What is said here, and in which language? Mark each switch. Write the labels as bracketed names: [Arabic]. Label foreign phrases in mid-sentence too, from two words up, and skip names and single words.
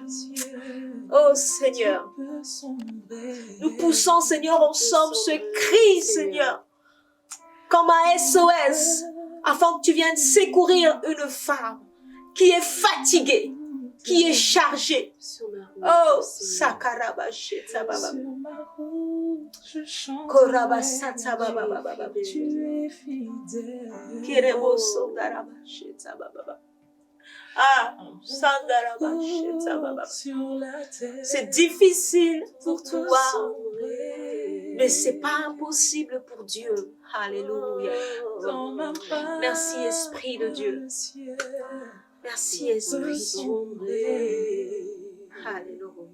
[French] Oh Seigneur. Nous poussons, Seigneur, ensemble ce cri, Seigneur, comme un SOS, afin que tu viennes secourir une femme qui est fatiguée, qui est chargée. Oh, Sakarabasheta Baba. Korabasata Baba Baba. Kirebo Sondarabasheta Baba. Ah, Sandarabasheta Baba. C'est difficile pour toi, mais c'est pas impossible pour Dieu. Alléluia. Merci Esprit de Dieu. Merci Esprit de Dieu. Alléluia.